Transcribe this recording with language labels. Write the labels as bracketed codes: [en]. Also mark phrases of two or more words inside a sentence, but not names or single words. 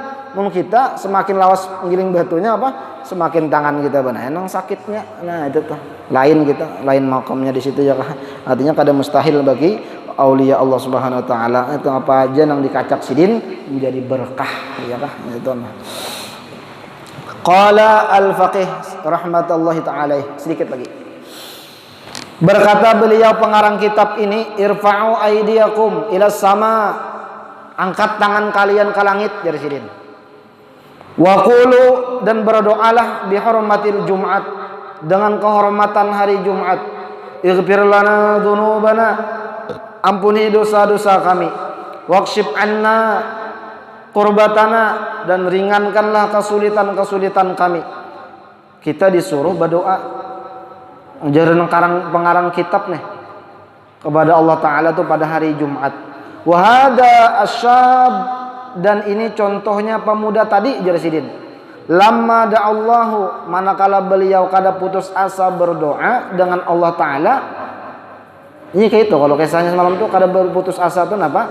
[bjn] Mun kita semakin lawas giling batunya apa semakin tangan kita benar nang sakitnya. Nah itu tuh lain kita, lain makamnya di situ ya kah. Artinya kada mustahil bagi aulia Allah [ar] سبحانه وتعالى [bjn] itu apa aja nang dikacak sidin menjadi berkah ya kah. Itu nah. [ar] قال الفقيه رحمة الله تعالى, [bjn] sedikit lagi. Berkata beliau pengarang kitab ini, [ar] ارفعوا أيديكم إلى السماء, [bjn] angkat tangan kalian ke langit dari sidin. [ar] وقولوا, [bjn] dan berdoalah [ar] بحرمة الجمعة, [bjn] dengan kehormatan hari Jumat. [ar] اغفر لنا ذنوبنا, [bjn] ampuni dosa-dosa kami. [ar] واكشف عنا كربتنا, [bjn] dan ringankanlah kesulitan-kesulitan kami. Kita disuruh berdoa. Jarang pengarang kitab nih kepada Allah Ta'ala tuh pada hari Jumat. [ar] وهذا الشاب, [bjn] dan ini contohnya pemuda tadi jar sidin. [ar] لما دعا الله, [bjn] manakala beliau kada putus asa berdoa dengan Allah Ta'ala. Ini kayak itu, kalau kisahnya semalam tuh kada berputus asa tuh apa?